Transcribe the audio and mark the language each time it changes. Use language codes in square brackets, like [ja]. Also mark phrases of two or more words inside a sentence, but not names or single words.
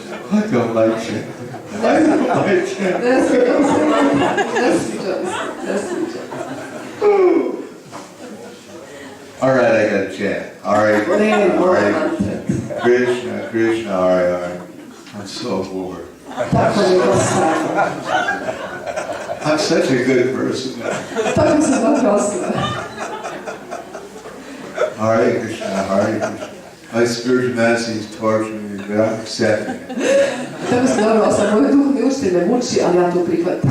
[en] I don't like chanting. I don't like chanting. [sr] Ne sviđa mi se. [en] All right, I got to chant. All right, [sr] Ne, [en] all [sr] moram [en] right. [sr] mantra. [en] Krishna, Krishna, all right, all right. I'm so bored. [sr] Tako mi je dosadno. [en] I'm such a good person. [sr] Tako sam dobra osoba. [sa] Hare Krishna, Hare Krishna. [en] My spiritual master is torturing me, but I'm accepting it. [sr] Tako sam dobra osoba. Moj duh mi učitelj me muči, ali ja to prihvatam.